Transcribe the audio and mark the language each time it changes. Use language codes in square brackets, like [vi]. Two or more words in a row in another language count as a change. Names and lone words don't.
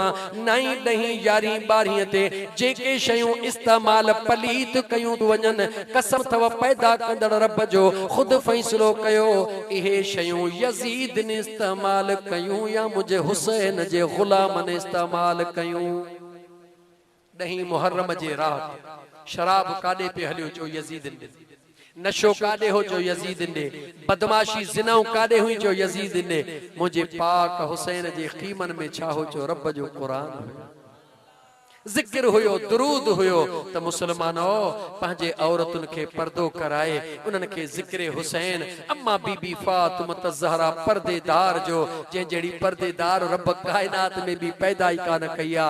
[sd] 9, 10, 11, 12 ते जेके शयूं इस्तेमाल पलीत कयूं वञनि, कसम अथव पैदा कंदड़ रब जो खुद फैसलो कयो इहे शयूं यज़ीद ने इस्तेमाल कयूं या मुझे हुसैन जे गुलाम ने इस्तेमाल कयूं। 10 मुहर्रम जे रात शराब काॾे पे हलियो चो यज़ीद ने, नशो काॾे हो चो यज़ीद ने, बदमाशी ज़िनाऊं काॾे हुई चो यज़ीद ने। मुझे पाक हुसैन जे ख़ीमन में छा हो चो रब जो कुरान जिक्र हुयो, दुरूद हुयो त मुसलमानो पंहिंजे औरतुनि खे पर्दो कराए उन्हनि खे ज़िक्र हुसैन। अम्मा बीबी फातिमा ज़हरा पर्देदार जो जंहिं जहिड़ी पर्देदार रब कायनात में भी पैदा ई कान कई आ।